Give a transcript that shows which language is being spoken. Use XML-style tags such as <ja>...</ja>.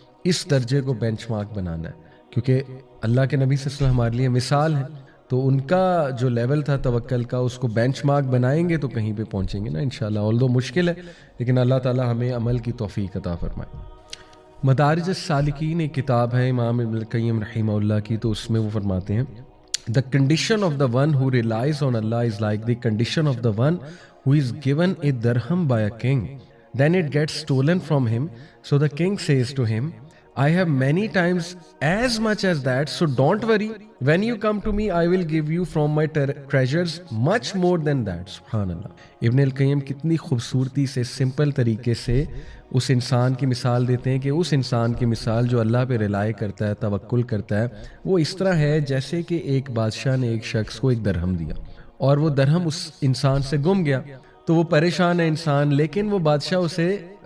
<ur>اس درجے کو bench mark بنانا ہے، کیونکہ اللہ کے نبی صلی اللہ علیہ وسلم ہمارے لیے مثال ہے۔ تو ان کا جو لیول تھا توکل کا، اس کو بینچ مارک بنائیں گے تو کہیں پہ پہنچیں گے نا انشاءاللہ، although مشکل ہے، لیکن اللہ تعالیٰ ہمیں عمل کی توفیق عطا فرمائے۔ مدارج السالکین ایک کتاب ہے امام ابن القیم رحمہ اللہ کی، تو اس میں وہ فرماتے ہیں</ur> <en>The condition of the one who relies on Allah is like the condition of the one who is given a dirham by a king. Then it gets stolen from him. So the king says to him, I have many times as much as that, so don't worry. When you come to me, I will give you from my treasures much more than that.</en> <ur>سبحان اللہ۔ ابن القیم کتنی خوبصورتی سے، simple طریقے سے اس انسان کی مثال دیتے ہیں کہ اس انسان کی مثال جو اللہ پہ رلائے کرتا ہے، توکل کرتا ہے، وہ اس طرح ہے جیسے کہ ایک بادشاہ نے ایک شخص کو ایک درہم دیا، اور وہ درہم اس انسان سے گم گیا، تو وہ پریشان ہے انسان، لیکن وہ بادشاہ اسے</ur>